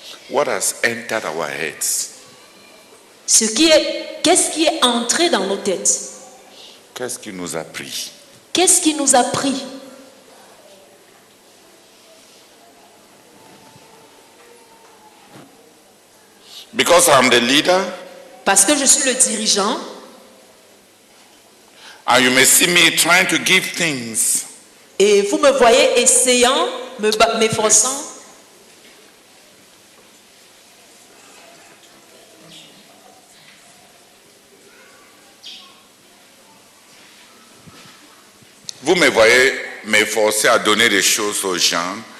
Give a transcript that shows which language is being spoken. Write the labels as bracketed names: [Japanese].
[English] What has entered our heads? [French] Qu'est-ce qui est entré dans nos têtes? Qu'est-ce qui nous a pris? Qu'est-ce qui nous a pris? [English] Because I'm the leader, [French] Parce que je suis le dirigeant, [English] and you may see me trying to give things. [French] et vous me voyez essayant, m'efforçant. Vous me voyez m'efforcer à donner des choses aux gens.